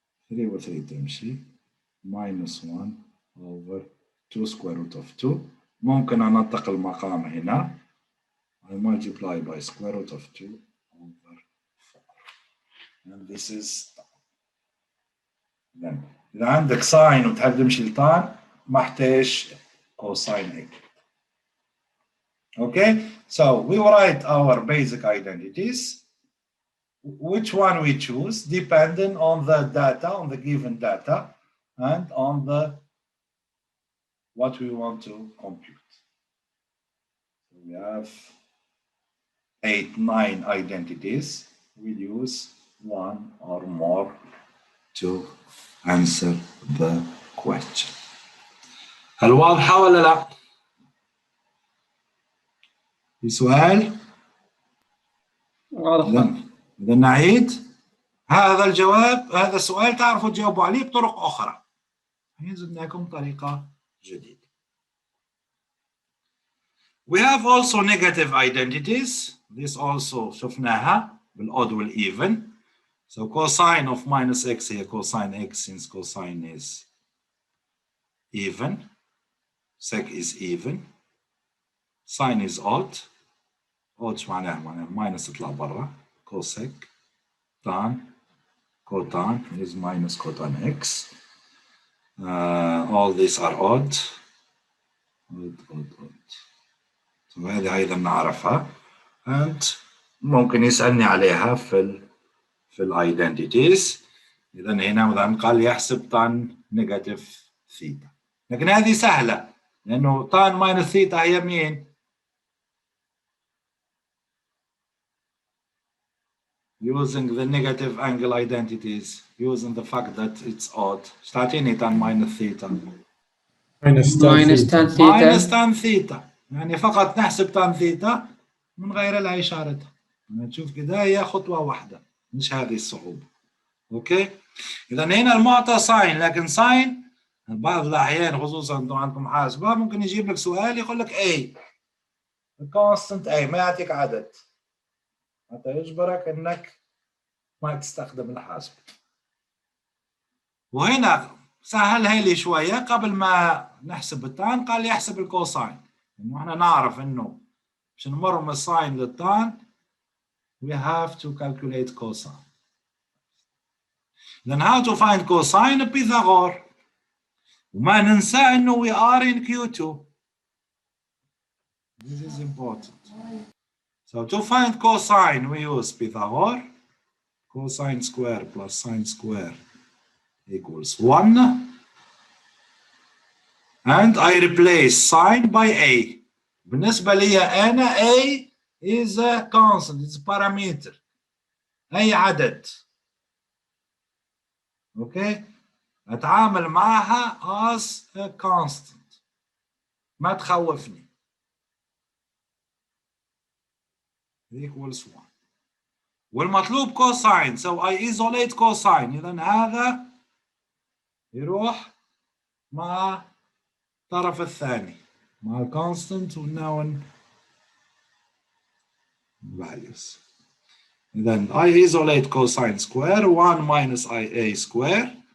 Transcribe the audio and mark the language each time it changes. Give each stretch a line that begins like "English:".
Arabic: 3 و 3 تمشي.
English: Minus 1 over 2 square root of 2.
Arabic: ممكن أنطق المقام هنا.
English: I multiply by square root of 2 over 4. And this is then.
Arabic: إذا عندك ساين وتحب تمشي لتان ما احتاج cosine.
English: Okay, so we write our basic identities. Which one we choose depending on the data, on the given data, and on the what we want to compute. So we have 8, 9 identities. We'll use one or more to answer the question.
Arabic: هل واضحة ولا لا؟ في سؤال؟ واضح. إذا نعيد هذا الجواب، هذا السؤال تعرفوا تجاوبوا عليه بطرق أخرى. ينزل لكم طريقة جديدة.
English: We have also negative identities. This also
Arabic: شفناها بالodd والeven.
English: So cosine of minus x here, cosine x, since cosine is even, sec is even, sine is odd.
Arabic: odd شو معناها minus تطلع برا.
English: cosec, tan, cotan is minus cotan x. All these are odd. odd.
Arabic: So هذه أيضا نعرفها. And ممكن يسألني عليها في identities. إذا هنا مثلا قال يحسب tan negative theta. لكن هذه سهلة لأنه
English: tan minus theta
Arabic: هي مين؟
English: using the negative angle identities, using the fact that it's odd.
Arabic: تعطيني tan minus theta.
English: Minus tan theta. minus tan theta.
Arabic: يعني فقط نحسب tan theta من غير لا إشارتها. نشوف كده هي خطوة واحدة، مش هذه الصعوبة. أوكي؟ إذا هنا المعطى ساين، لكن ساين بعض الأحيان خصوصا أنتم عندكم حاسبة ممكن يجيب لك سؤال يقول لك A. constant A ما يعطيك عدد. حتى يجبرك إنك ما تستخدم الحاسب. وهنا سهلها لي شوية قبل ما نحسب التان قال لي احسب الكوساين. إنه إحنا نعرف إنه عشان نمر من الساين للتان
English: we have to calculate cosine. Then how to find cosine? Pythagore.
Arabic: وما ننسى إنه
English: we are in Q2. This is important. So to find cosine we use Pythagore. Cosine square plus sine square equals 1. And I replace sine by A.
Arabic: بالنسبة لي أنا
English: A is a constant, it's a parameter.
Arabic: أي عدد.
English: Okay?
Arabic: أتعامل معها as a constant. ما تخوفني.
English: equals 1.
Arabic: والمطلوب
English: cosine, so I isolate cosine.
Arabic: إذن هذا يروح مع الطرف الثاني مع
English: constant unknown values. Then I isolate cosine square 1 minus IA square.